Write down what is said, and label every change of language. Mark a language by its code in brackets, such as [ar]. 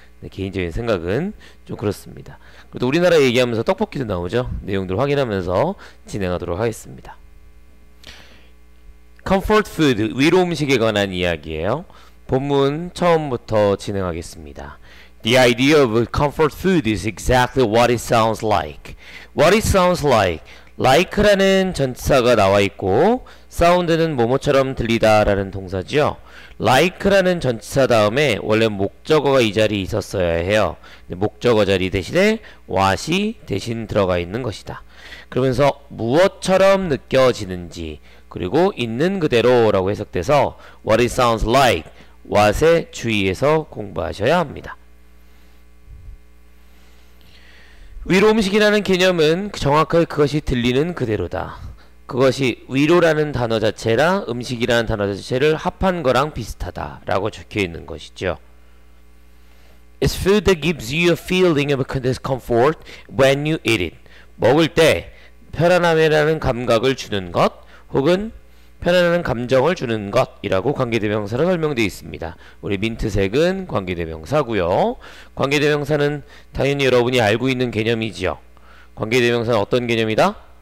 [ko] 개인적인 생각은 좀 그렇습니다. 그래도 우리나라 얘기하면서 떡볶이도 나오죠. 내용들 확인하면서 진행하도록 하겠습니다. Comfort Food, 위로 음식에 관한 이야기예요. 본문 처음부터 진행하겠습니다. [en] The idea of comfort food is exactly what it sounds like. What it sounds like. [ko] like라는 전치사가 나와 있고 사운드는 뭐뭐처럼 들리다 라는 동사죠. like라는 전치사 다음에 원래 목적어가 이 자리에 있었어야 해요. 목적어 자리 대신에 what이 대신 들어가 있는 것이다. 그러면서 무엇처럼 느껴지는지, 그리고 있는 그대로 라고 해석돼서 [en] what it sounds like, [ko] what에 주의해서 공부하셔야 합니다. 위로 음식이라는 개념은 정확하게 그것이 들리는 그대로다. 그것이 위로라는 단어 자체랑 음식이라는 단어 자체를 합한 거랑 비슷하다 라고 적혀 있는 것이죠. [en] It's food that gives you a feeling of discomfort when you eat it. [ko] 먹을 때 편안함이라는 감각을 주는 것, 혹은 편안한 감정을 주는 것이라고 관계대명사로 설명되어 있습니다. 우리 민트색은 관계대명사고요. 관계대명사는 당연히 여러분이 알고 있는 개념이지요. 관계대명사는 어떤 개념이다?